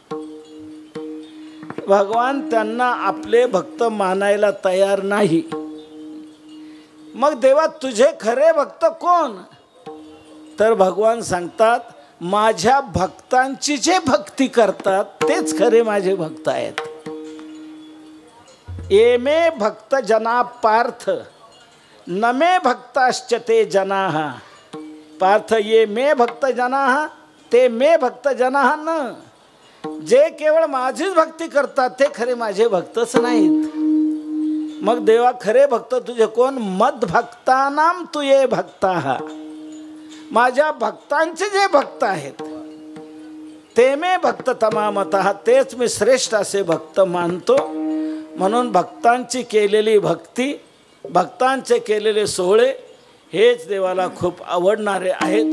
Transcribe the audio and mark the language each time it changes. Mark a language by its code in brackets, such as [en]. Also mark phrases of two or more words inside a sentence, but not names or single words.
[mr] भगवान त्यांना आपले भक्त मानायला तयार नाही. मग देवा तुझे खरे भक्त कोण? तर भगवान सांगतात माझ्या भक्तांची जे भक्ती करतात तेच खरे माझे भक्त आहेत. [sa] ये मे भक्त जना पार्थ न मे भक्ताश्च ते जनाः. पार्थ ये मे भक्त जनाः ते मे भक्त जनाः न. [mr] जे केवळ माझीच भक्ती करतात ते खरे माझे भक्तच नाहीत. मग देवा खरे भक्त तुझे कोण? [sa] मद भक्तानाम तू ये भक्ताः. [mr] माझ्या भक्तांचे जे भक्त आहेत [sa] ते मे भक्त तमामतः, [mr] तेच मी श्रेष्ठ असे भक्त मानतो. म्हणून भक्तांची केलेली भक्ती, भक्तांचे केलेले सोहळे हेच देवाला खूप आवडणारे आहेत.